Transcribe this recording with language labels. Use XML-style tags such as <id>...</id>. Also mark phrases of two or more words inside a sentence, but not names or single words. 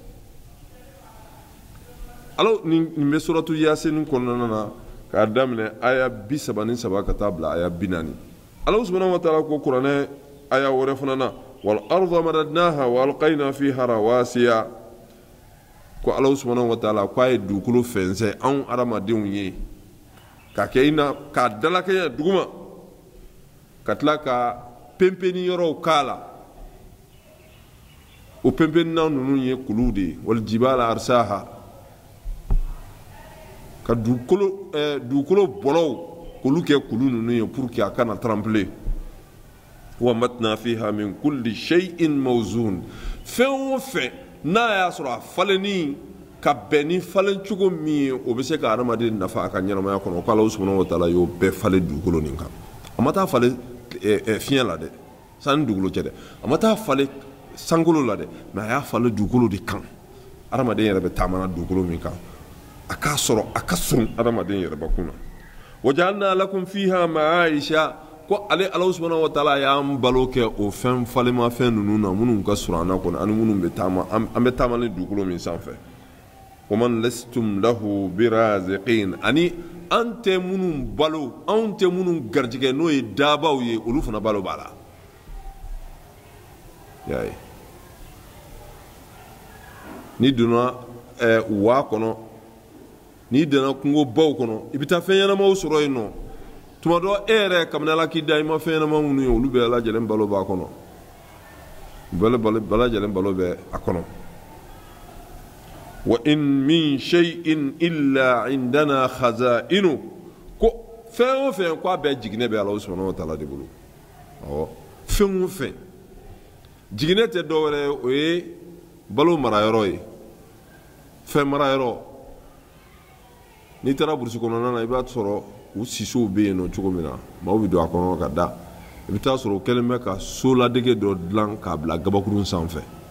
<bm>nin bɛ suratu Yasin kɔnɔna na k'a daminɛ aya 33 ka taa bila aya 40 Ala</bm> <ar>سبحانه وتعالى</ar> <bm>ko kuranɛ aya wɛrɛ fana na</bm> <ar>والأرض مددناها وألقينا فيها رواسي</ar> <bm>ko Ala</bm> <ar>سبحانه وتعالى</ar> <bm>ko a ye dugukolo fɛnsɛ anw adamadenw ye ka kɛ k'a dalakɛɲɛ duguma ka tila ka penpenni yɔrɔw k'a la o penpenninan ninnu ye kuluw de ye</bm> <ar>والجبال أرساها</ar> <bm>ka dugukolo bɔlɔw k'olu kɛ kulu ninnu ye</bm> <fr>pour que</fr> <bm>a kana trembler</bm> <ar>وأنبتنا فيها من كل شيء موزون</ar> <bm>fɛn o fɛn n'a y'a sɔrɔ a falenni ka bɛn ni falen cogo min ye o bɛ se ka adamaden nafa a ka ɲɛnamaya kɔnɔ ko Ala</bm> <ar>سبحانه و</ar> <bm>ta'ala y'o bɛɛ falen dugukolo nin kan a ma taa falen fiɲɛ la dɛ sanni dugukolo cɛ dɛ a ma taa falen sankolo la dɛ mais a y'a falen dugukolo de kan adamaden yɛrɛ bɛ taamana dugukolo min kan a k'a sɔrɔ a ka surun adamaden yɛrɛ bakun na</bm> <ar>وجعلنا لكم فيها معايش</ar> <bm>ko ale Ala</bm> <ar>سبحانه وتعالى</ar> <bm>y'an balo kɛ o fɛn falenmafɛn ninnu na minnu ka surun an na kɔnɔ ani minnu bɛ taama an bɛ taama ni dugukolo min sanfɛ</bm> <ar>ومن لستم له برازقين</ar> <bm>ani an tɛ minnu balo anw tɛ minnu garijɛgɛ n'o ye dabaw ye olu fana balo b'a la y'a ye n'i donna waa kɔnɔ n'i donna kungo baw kɔnɔ i bɛ taa fɛn ɲɛnamaw sɔrɔ yen nɔ tuma dɔ e yɛrɛ kabini Ala k'i da i ma fɛn ɲɛnama minnu ye olu bɛɛ lajɛlen balo b'a kɔnɔ bɛɛ lajɛlen balo bɛ a kɔnɔ</bm> <ar>وإن من شيء إلا عندنا خزائن</ar> <bm>ko fɛn o fɛn ko a bɛɛ jiginɛ bɛ Ala</bm> <ar>سبحانه وتعالى</ar> <bm>de bolo fɛn o fɛn jiginɛ tɛ dɔwɛrɛ ye o ye balo marayɔrɔ ye fɛn marayɔrɔ n'i taara burusi kɔnɔna na i b'a sɔrɔ u sisow bɛ yen nɔ cogo min na maaw bɛ don a kɔnɔ ka da i bɛ taa sɔrɔ u kɛlen bɛ ka so ladege dɔ dilan k'a bila gabakurun sanfɛ</bm>